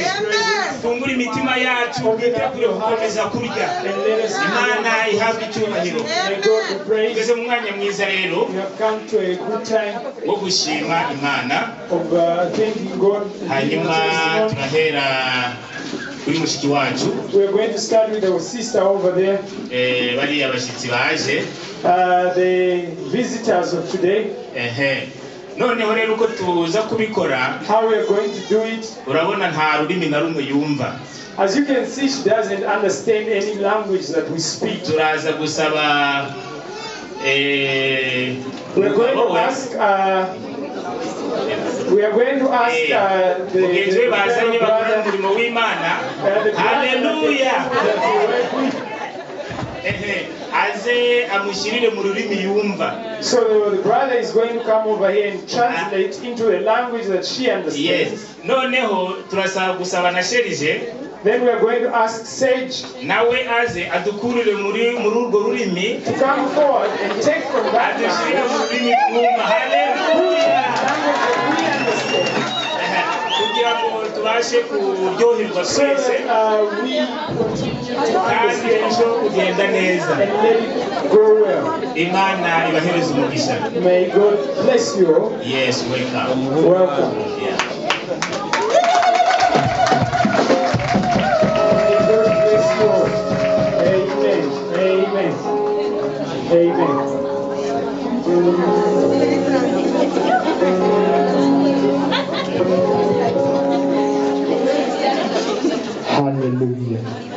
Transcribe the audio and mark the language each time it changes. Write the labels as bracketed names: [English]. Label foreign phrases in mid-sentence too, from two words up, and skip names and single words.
[Kinyarwanda] Tungura imitima yacu twitegure gukomeza kurya. Imana ihabwe icyubahiro. Tugeze mu mwanya mwiza rero wo gushima Imana. Hanyuma turahera kuri mushiki wacu. [English] We are going to start with our sister over there. [Kinyarwanda] Bari abashitsi baje. [English] The visitors of today. [Kinyarwanda] Noneho rero uko tuza kubikora, [English] how we are going to do it, [Kinyarwanda] urabona nta rurimi na rumwe yumva. [English] As you can see, she doesn't understand any language that we speak. [Kinyarwanda] Turaza gusaba [English] we are going to ask the Hallelujah. [Kinyarwanda] Aze amushirire mu rurimi yumva. [English] So the brother is going to come over here and translate into a language that she understands. Yes. [Kinyarwanda] Noneho turasaba gusaba na Sherije. [English] Then we are going to ask Sage [Kinyarwanda] nawe aze adukurire muri urwo rurimi [English] to come forward and take from that [Kinyarwanda] adushirire mu rurimi twumva. Hallelujah. Kugira ngo tubashe kuryoherwa twese kandi ejo kugenda neza. Imana ibahereze umugisha. [English] May God bless you. Yes, welcome. Welcome. Yeah. Amen. Amen. Hallelujah.